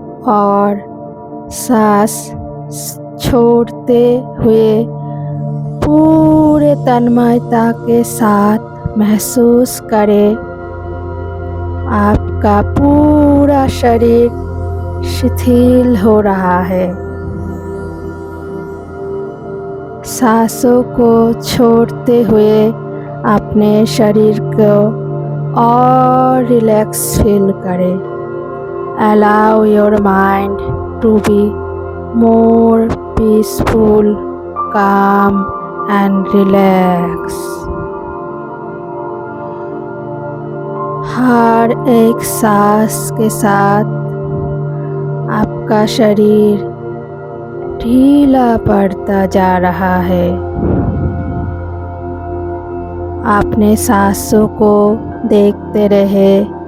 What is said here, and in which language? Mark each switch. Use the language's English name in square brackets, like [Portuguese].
[Hindi] और सांस छोड़ते हुए पूरे तन्मयता के साथ महसूस करें आपका पूरा शरीर शिथिल हो रहा है। सांसों को छोड़ते हुए अपने शरीर को और रिलैक्स फील करें। [English] Allow your mind to be more peaceful, calm and relaxed. [Hindi] हर एक सांस के साथ आपका शरीर ढीला पड़ता जा रहा है। अपने सांसों को देखते रहे।